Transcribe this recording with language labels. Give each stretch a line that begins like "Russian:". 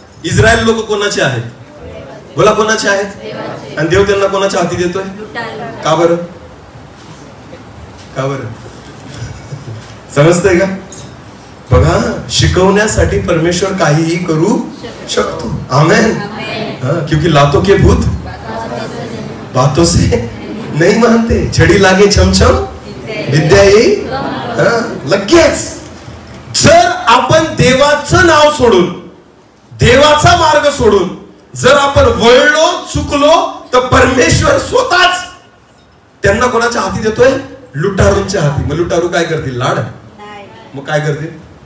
Marathi: Israel लोक कोणाचे आहेत? बोला कोणाचे आहेत? आणि देव त्यांना कोणाच्या हाती देतोय? का बरं? का बरं? समजतंय का? बघा, शिकवण्यासाठी परमेश्वर काहीही करू शकतो. आमेन.
Hindi: क्योंकि लातों के भूत बातों से नहीं मानते.
Marathi: छडी लागे छमछम विद्या येई लगेच. जर आपण देवाचं नाव सोडून, देवाचा मार्ग सोडून जर आपण वळलो, चुकलो, तर परमेश्वर स्वतःच त्यांना कोणाच्या हाती देतोय? लुटारूंच्या हाती. मग लुटारू काय करतील? लाड. मग काय करतील?